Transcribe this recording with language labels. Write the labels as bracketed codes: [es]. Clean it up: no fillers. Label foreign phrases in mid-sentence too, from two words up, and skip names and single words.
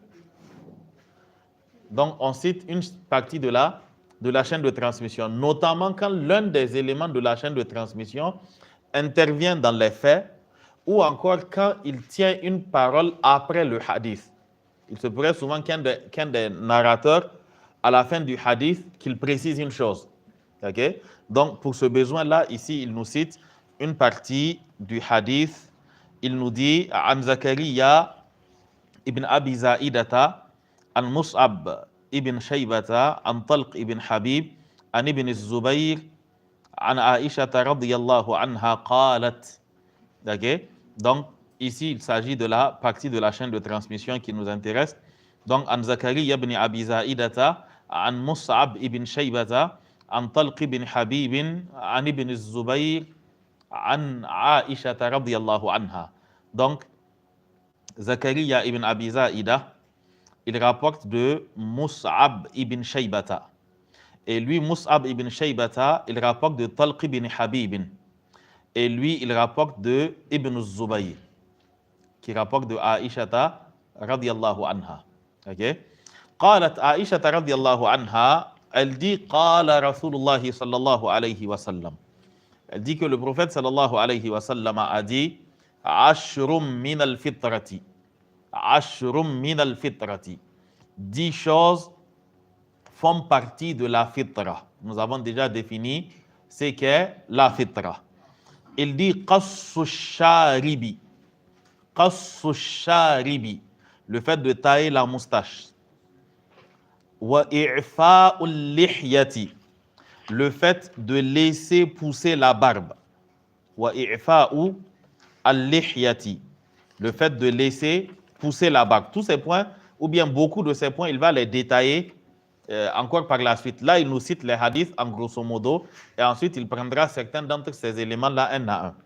[fr] Donc, on cite une partie de la chaîne de transmission, notamment quand l'un des éléments de la chaîne de transmission intervient dans les faits ou encore quand il tient une parole après le hadith. Il se pourrait souvent qu'un des narrateurs, à la fin du hadith, qu'il précise une chose. Okay? Donc, pour ce besoin-là, ici, il nous cite une partie du hadith. Il nous dit « An Zakariya ibn Abi Zaidata, an Mus'ab ibn Shaybata, an Talq ibn Habib, an ibn Zubayr, an Aisha [ar] رضي الله عنها قالت. [fr] » Okay? Donc, ici, il s'agit de la partie de la chaîne de transmission qui nous intéresse. Donc, [ar] عن زكريا بن أبي زائدة عن مصعب بن شيبة عن طلق بن حبيب عن ابن الزبير عن عائشة رضي الله عنها. [fr] Donc, Zakariya ibn Abi Zaida, il rapporte de Mus'ab ibn Shaybata. Et lui, Mus'ab ibn Shaybata, il rapporte de Talq ibn Habib. Et lui, il rapporte de Ibn Zubayr, qui rapporte de Aisha [ar] رضي الله عنها. [fr] Ok? [ar] قالت عائشة رضي الله عنها, [fr] elle dit [ar] قال رسول الله صلى الله عليه وسلم. [fr] Elle dit que le prophète [ar] صلى الله عليه وسلم [fr] a dit [ar] عشر من الفطرة. عشر من الفطرة. [fr] 10 choses font partie de la fitra. Nous avons déjà défini ce qu'est la fitra. Il dit [ar] قص الشارب. قص الشارب. [fr] Le fait de tailler la moustache. [ar] وإعفاء اللحية. [fr] Le fait de laisser pousser la barbe. [ar] وإعفاء اللحية. [fr] Le fait de laisser pousser la barbe. Tous ces points, ou bien beaucoup de ces points, il va les détailler encore par la suite. Là, il nous cite les hadiths en grosso modo, et ensuite il prendra certains d'entre ces éléments-là un à un.